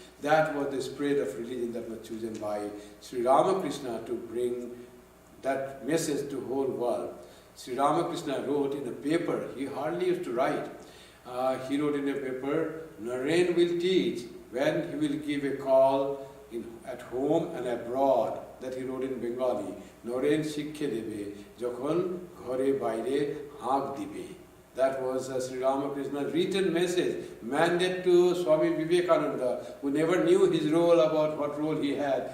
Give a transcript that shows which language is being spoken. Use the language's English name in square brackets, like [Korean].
[English] That was the spread of religion that was chosen by Sri Ramakrishna to bring that message to whole world. Sri Ramakrishna wrote in a paper, he hardly used to write. He wrote in a paper, Naren will teach when he will give a call at home and abroad. That he wrote in Bengali. [Bangla] Noren শিক্ষে দেবে যখন ঘরে বাইরে হাঁক দিবে. [English] That was Sri Ramakrishna's written message, mandate to Swami Vivekananda, who never knew his role about what role he had.